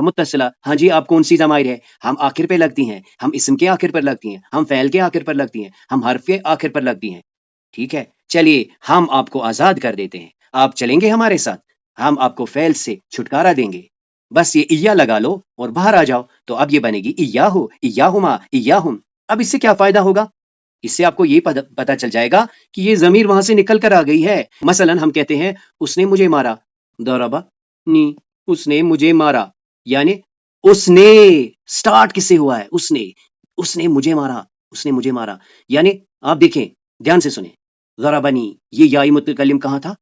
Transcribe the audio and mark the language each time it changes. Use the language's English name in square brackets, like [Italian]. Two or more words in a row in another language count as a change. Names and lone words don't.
[Urdu] متصلہ، ہاں جی، آپ کون سی ضمائر ہے؟ ہم آخر پہ لگتی ہیں، ہم اسم کے آخر پر لگتی ہیں، ہم فعل کے آخر پر لگتی ہیں، ہم حرف کے آخر پر لگتی ہیں. ٹھیک ہے، چلیے ہم آپ کو آزاد کر دیتے ہیں، آپ چلیں گے ہمارے ساتھ، ہم آپ کو فعل سے چھٹکارا دیں گے. بس یہ ایا لگا لو اور باہر آ جاؤ. تو اب یہ بنے گی [Arabic] ایاہو، ایاہما، ایاہم. [Urdu] اب اس سے کیا فائدہ ہوگا؟ اس سے آپ کو یہ پتا چل جائے گا کہ یہ ضمیر وہاں سے نکل کر آ گئی ہے. مثلا ہم کہتے ہیں اس نے مجھے مارا، ضربا نی، اس نے مجھے مارا. یعنی اس نے سٹارٹ کس سے ہوا ہے؟ اس نے مجھے مارا، اس نے مجھے مارا. یعنی آپ دیکھیں، دھیان سے سنیں، ضربنی، یہ یائی متکلم کہاں تھا؟